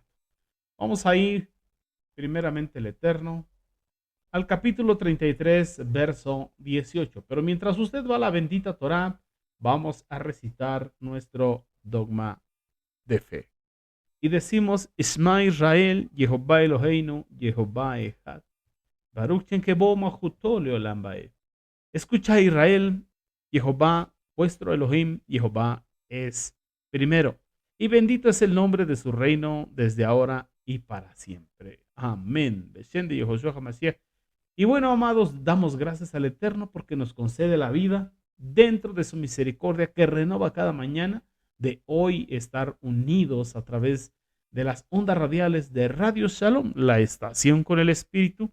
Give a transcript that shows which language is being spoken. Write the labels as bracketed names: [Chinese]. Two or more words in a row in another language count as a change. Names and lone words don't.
[Spanish] Vamos a ir primeramente el Eterno al capítulo 33, verso 18. Pero mientras usted va a la bendita Torá, vamos a recitar nuestro dogma de fe. Y decimos, [Hebrew] שמע ישראל, יהוה אלוהינו, יהוה אחד. ברוך שם כבוד מלכותו לעולם ועד. [Spanish] Escucha Israel, Jehová, vuestro Elohim, Jehová es primero. Y bendito es el nombre de su reino desde ahora y para siempre. Amén. Y bueno, amados, damos gracias al Eterno porque nos concede la vida dentro de su misericordia que renova cada mañana, de hoy estar unidos a través de las ondas radiales de Radio Shalom, la estación con el Espíritu.